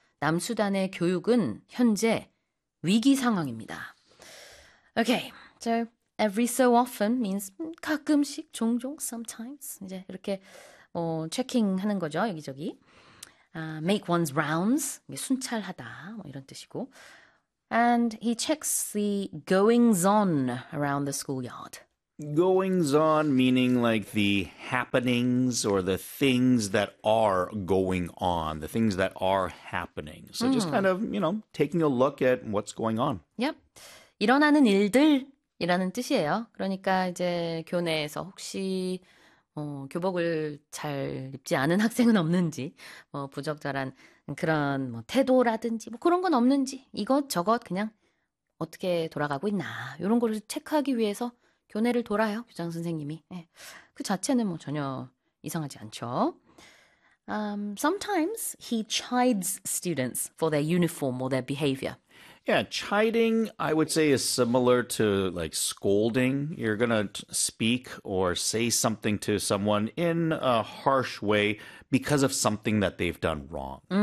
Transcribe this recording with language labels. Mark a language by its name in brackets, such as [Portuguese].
[Korean] 남수단의 교육은 현재 위기 상황입니다. [English] Okay, so every so often means [Korean] 가끔씩, 종종, [English] sometimes. [Korean] 이제 이렇게 체킹하는 거죠, 여기저기. [English] Make one's rounds, [Korean] 순찰하다 이런 뜻이고. [English] And he checks the goings-on around the schoolyard. Goings-on meaning like the happenings or the things that are going on, the things that are happening. So just kind of, you know, taking a look at what's going on. Yep. [Korean] 일어나는 일들이라는 뜻이에요. 그러니까 이제 교내에서 혹시 교복을 잘 입지 않은 학생은 없는지, 부적절한 그런 태도라든지 그런 건 없는지, 이것저것 그냥 어떻게 돌아가고 있나, 이런 걸 체크하기 위해서 교내를 돌아요, 교장 선생님이. 네. 그 자체는 전혀 이상하지 않죠. [English] Sometimes he chides students for their uniform or their behavior. Yeah, chiding, I would say, is similar to like scolding. You're going to speak or say something to someone in a harsh way because of something that they've done wrong.